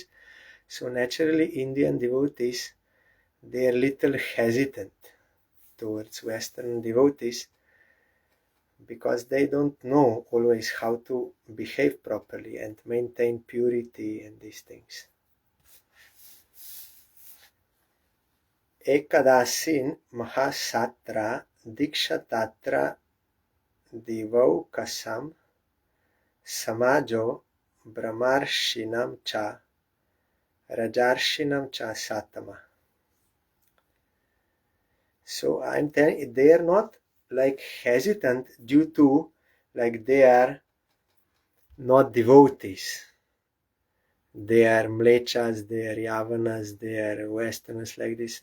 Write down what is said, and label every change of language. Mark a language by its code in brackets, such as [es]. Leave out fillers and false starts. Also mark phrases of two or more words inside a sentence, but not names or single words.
[en] So naturally Indian devotees, they are little hesitant towards Western devotees because they don't know always how to behave properly and maintain purity and these things. [sa] एकदासिन् महासत्र दीक्षत्र दिवौकसाम् समाजो ब्रह्मर्षीणां च राजर्षीणां च सत्तम. [en] So I'm telling you, they are not like hesitant due to like they are not devotees. They are mlechas, they are yavanas, they are westerners like this.